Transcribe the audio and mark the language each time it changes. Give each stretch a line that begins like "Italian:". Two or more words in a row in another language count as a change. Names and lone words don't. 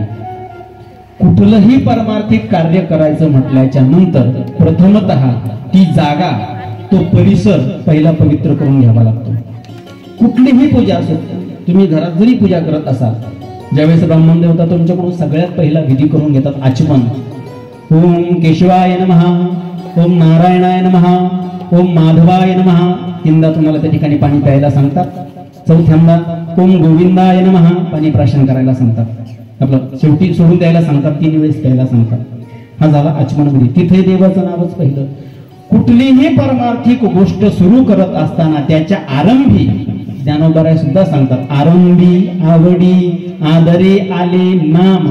Marathi: कुठलंही परमार्थिक कार्य करायचं म्हटल्याच्या नंतर प्रथमतः ती जागा, तो परिसर पहिला पवित्र करून घ्यावा लागतो. कुठलीही पूजा असो, तुम्ही घरात जरी पूजा करत असाल, ज्यावेळेस ब्राह्मण देवता तुमच्याकडून सगळ्यात पहिला विधी करून घेतात आचमन.
Sanskrit: ओम केशवाय नमः, ओम नारायणाय नमः, ओम माधवाय नमः.
Marathi: 3दा तुम्हाला त्या ठिकाणी पाणी प्यायला सांगतात. 4थ्यांदा
Sanskrit: ओम गोविंदाय नमः
Marathi: पाणी प्राशन करायला सांगतात. आपलं शेवटी सोडून द्यायला सांगतात, 3 वेळेस प्यायला सांगतात. हा झाला आचमन विधी. तिथे देवाचं नावच पहिलं. कुठलीही परमार्थिक गोष्ट सुरू करत असताना त्याच्या आरंभी ज्ञानोबराय सुद्धा सांगतात, आरंभी आवडी आदरे आले नाम.